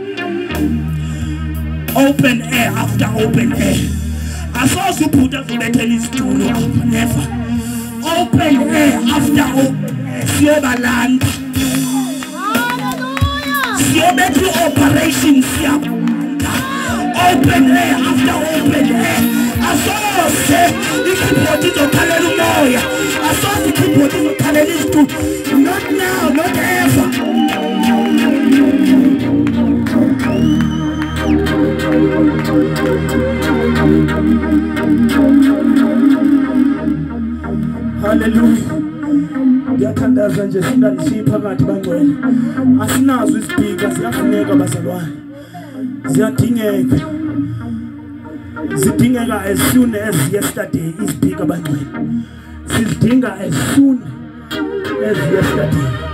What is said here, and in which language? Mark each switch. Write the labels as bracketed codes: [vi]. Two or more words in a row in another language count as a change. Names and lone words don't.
[en] Open air after open air [zu] asoze ubhuti azobethela isitulo apha never. [en] Open air after open air [zu] siyobalanda siyobetha i-operation siyabo. [en] Open air after open air [zu] asoze ikeyboard izokhalela umoya asoze ikeyboard izokhalela isitulo. [en] Not now, not ever. Hallelujah. [zu] Ngiyathandaza nje singanishiye phakathi bangcwele asinazo isipika ziyafuneka bazalwane ziyadingeka zidingeka [en] as soon as yesterday [zu] isipika bangcwele sizidinga [en] as soon as yesterday.